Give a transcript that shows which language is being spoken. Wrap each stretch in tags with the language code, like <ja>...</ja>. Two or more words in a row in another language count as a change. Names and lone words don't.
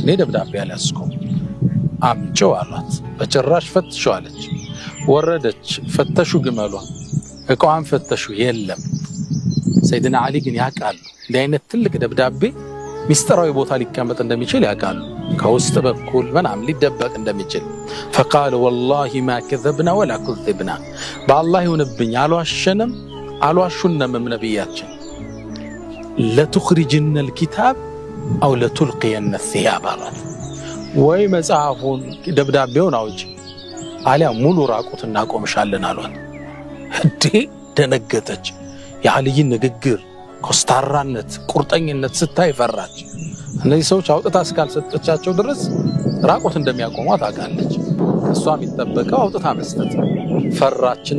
<am>እኔ ደብዳቤ አልያዝኩም። አምጪው አሏት። በጭራሽ ፈትሹ አለች። ወረደች። ፈተሹ ግመሏን፣ እቃዋን ፈተሹ፣ የለም። ሰይድና አሊ ግን ያውቃሉ እንዲህ አይነት ትልቅ ደብዳቤ ሚስጥራዊ ቦታ ሊቀመጥ እንደሚችል ያውቃሉ። ከውስጥ በኩል ምናምን ሊደበቅ እንደሚችል</am> <ar>فقال والله ما كذبنا ولا كذبنا بالله</ar> <am>ይሁንብኝ አልዋሸንም አልዋሹንም ነብያችን</am> <ar>لتخرجن الكتاب او لتلقين الثياب</ar> <am>ወይ መጽሐፉን ደብዳቤውን አውጪ አሊያ ሙሉ ራቁት እናቆምሻለን አሏት። እንዴ ደነገጠች። የአልይን ንግግር፣ ኮስታራነት፣ ቁርጠኝነት ስታይ ፈራች። እነዚህ ሰዎች አውጥታ እስካልሰጠቻቸው ድረስ ራቁት እንደሚያቆሟት አውቃለች። እሷ የሚጠበቀው አውጥታ መስጠት። ፈራችና</am>